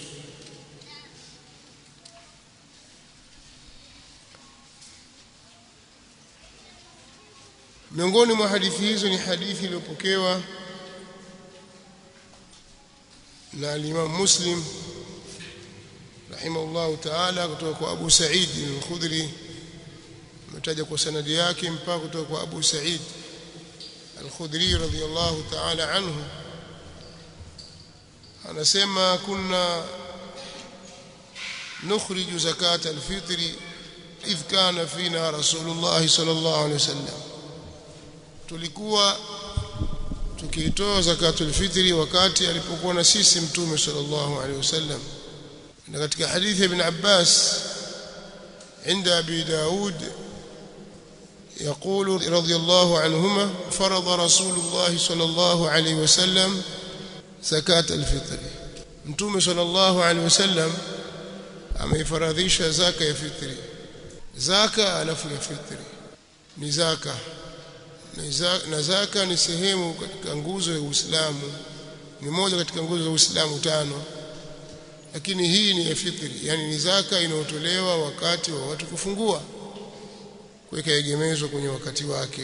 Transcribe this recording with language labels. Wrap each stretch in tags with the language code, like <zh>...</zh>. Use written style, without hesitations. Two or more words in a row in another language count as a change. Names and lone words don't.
<sw>Miongoni mwa hadithi hizo ni hadithi iliyopokewa na Imam Muslim</sw> <ar>رحمه الله تعالى</ar> <sw>kutoka kwa Abu Sa'id al-Khudri, mtaja kwa sanadi yake mpaka kutoka kwa Abu Sa'id al-Khudri</sw> <ar>رضي الله تعالى عنه. Anasema كنا نخرج زكاة الفطر إذ كان فينا رسول الله صلى الله عليه وسلم,</ar> <sw>tulikuwa tukiitoa zakatul fitri wakati alipokuwa na sisi Mtume</sw> <ar>صلى الله عليه وسلم.</ar> <sw>Na katika hadithi</sw> <ar>ibn Abbas عند أبي داود يقول رضي الله عنهما فرض رسول الله صلى الله عليه وسلم زكاة الفطر.</ar> <sw>Mtume</sw> <ar>صلى الله عليه وسلم</ar> <sw>ameifaradhisha zaka ya fitri. Zaka alafu ya fitri ni zaka, na zaka ni sehemu katika nguzo ya Uislamu, ni moja katika nguzo za Uislamu 5, lakini hii ni ya fitri, yani ni zaka inayotolewa wakati wa watu kufungua, kuweka egemezo kwenye wakati wake.</sw>